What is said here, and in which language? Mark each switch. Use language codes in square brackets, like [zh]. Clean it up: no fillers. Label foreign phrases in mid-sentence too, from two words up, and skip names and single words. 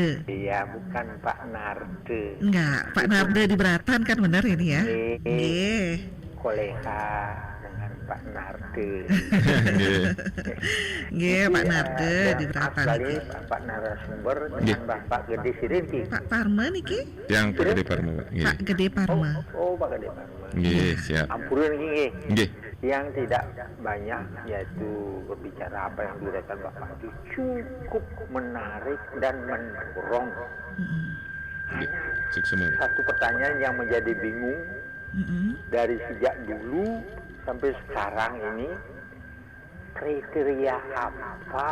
[id] Iya, bukan Pak Narde. Enggak, Pak Narde di Beratan kan benar ini ya? [ban] Nggih. [id] Koleha dengan Pak Narde. Nggih, Pak Narde di Maaf Beratan sekali niki. Bapak narasumber dengan Bapak Gede Sirinti. Pak Parma niki? Yang Pak Gede Parma, Pak. Pak Gede Parma. Oh, Pak Gede Parma. Nggih, siap. [ban] Ampunan nggih. Nggih. [id] Yang tidak banyak yaitu berbicara apa yang dikatakan Bapak itu cukup menarik dan mendorong. Nggih. Sukses. Satu pertanyaan yang menjadi bingung dari sejak dulu sampai sekarang ini, kriteria apa?